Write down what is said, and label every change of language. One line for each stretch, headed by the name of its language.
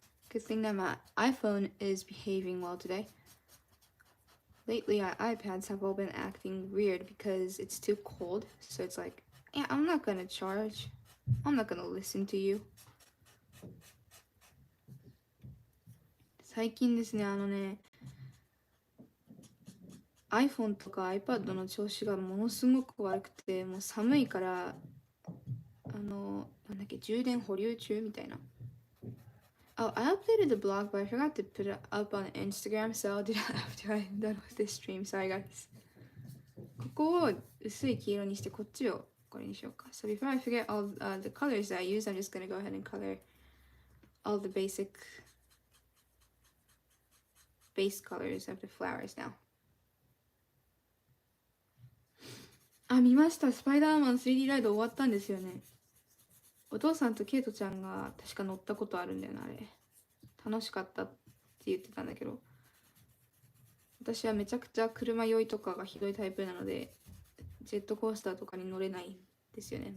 English: Good thing that my iPhone is behaving well today. Lately, our iPads have all been acting weird because it's too cold. So it's like, yeah, I'm not gonna charge. I'm not gonna listen to you.
Japanese: 最近ですね、iPhone とか iPad の調子がものすごく悪くて、もう寒いから、なんだっけ、充電保留中みたいな。
English: Oh, I updated the blog, but I forgot to put it up on Instagram, so I'll do that after I'm done with this stream. Sorry, guys.
Japanese: ここを薄い黄色にして、こっちをこれにしようか。
English: So before I forget all the colors that I use, I'm just gonna go ahead and color all the base colors of the flowers now.
Japanese: あ、見ました。スパイダーマン 3D ライド終わったんですよね。お父さんとケイトちゃんが確か乗ったことあるんだよな、あれ。楽しかったって言ってたんだけど、私はめちゃくちゃ車酔いとかがひどいタイプなので、ジェットコースターとかに乗れないんですよね。